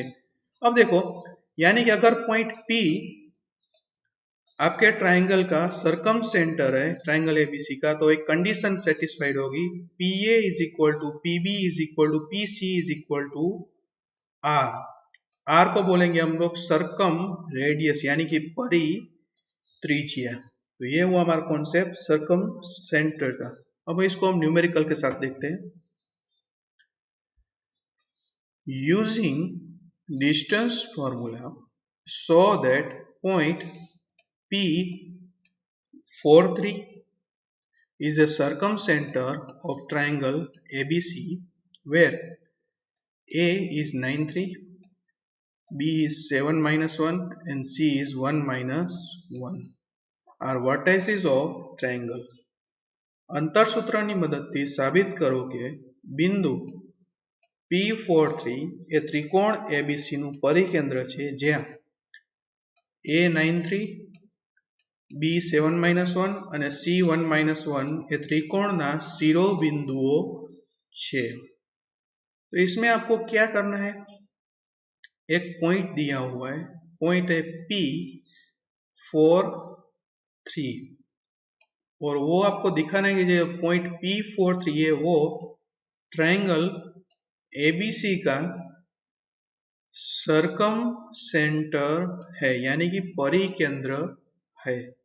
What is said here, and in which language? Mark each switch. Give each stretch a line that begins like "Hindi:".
Hindi: अब देखो, यानी कि अगर पॉइंट P आपके ट्राइंगल का सरकम सेंटर है, ट्राइंगल एबीसी का, तो एक कंडीशन सेटिस्फाइड होगी,
English: PA is equal to PB is equal to PC is equal to R।
Hindi: R को बोलेंगे हम लोग सरकम रेडियस, यानी कि परित्रिज्या। तो ये हुआ हमारा कॉन्सेप्ट सरकम सेंटर का। अब इसको हम न्यूमेरिकल के साथ देखते हैं।
English: Using distance formula so that point P43 is a circumcenter of triangle ABC where A is 9,3, B is 7 minus 1 and C is 1 minus 1 are vertices of triangle.
Gujarati: અંતરસૂત્રની મદદથી સાબિત કરો કે બિંદુ P43 એ ત્રિકોણ ABC નું પરિકેન્દ્ર છે, જ્યાં A 9,3, B7 minus 1 અને C1 minus 1 એ त्रिकोणના શિરોબિંદુઓ છે।
Hindi: तो इसमें आपको क्या करना है, एक पॉइंट दिया हुआ है, पॉइंट है P43 और वो आपको दिखाना है कि जो पॉइंट P43 है वो ट्राइंगल ABC का सरकम सेंटर है, यानी कि परिकेंद्र है।